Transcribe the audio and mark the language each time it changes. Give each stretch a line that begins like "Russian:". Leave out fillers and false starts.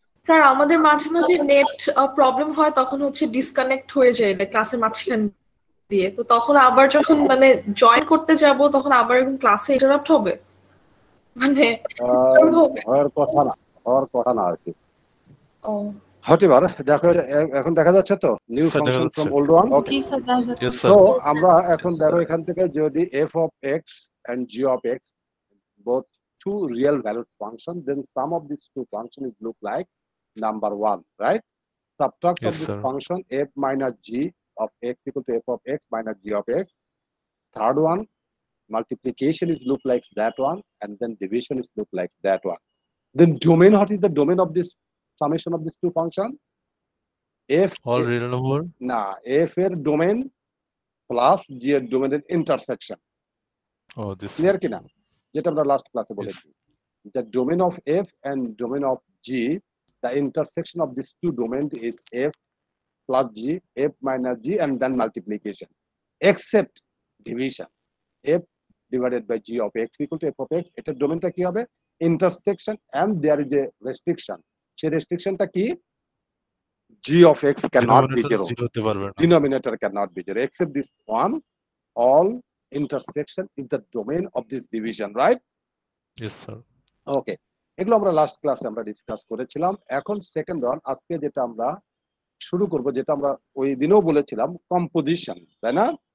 Bangla: Sir আমাদের মাঝে মাঝে নেট প্রবলেম হয়, তখন হচ্ছে ডিসকানেক্ট হয়ে যায় ক্লাসের মাঝখান দিয়ে। তো তখন আবার যখন মানে জয়েন করতে যাব তখন আবার ক্লাসে ইন্টারাপ্ট হবে মানে হওয়ার কথা না আর কি। ও হতে পারে। দেখো এখন দেখা যাচ্ছে তো
English: New function from old one.
Bangla: G sir দেখা যাচ্ছে। তো আমরা এখন দেখো এখান থেকে যদি
English: f of x and g of x both two real valued function, then sum of these two functions look like number 1, right? Subtract of this function f minus g of x equal to f of x minus g of x. Third one, multiplication is look like that one, and then division is look like that one. Then domain, what is the domain of this summation of these two functions? F all real number
Bangla: না f এর domain plus g এর ডোমেনের intersection. O this clear কি না? যেটা আমরা last ক্লাসে বলেছি,
English: the domain of f and domain of g, the intersection of these two domains is f plus g, f minus g, and then multiplication, except division. F divided by g of x equal to f of x,
Bangla: এটার ডোমেনটা কি হবে?
English: Intersection, and there is a restriction.
Bangla: সেই রেস্ট্রিকশনটা কি?
English: g of x cannot be zero. Denominator cannot be zero. Except this one, all intersection is the domain of this division, right? Yes, sir. Okay.
Bangla: এগুলো আমরা last ক্লাসে আমরা discuss করেছিলাম। এখন second one আজকে যেটা আমরা শুরু করব, যেটা আমরা ওই দিনও বলেছিলাম, কম্পোজিশন, তাই না?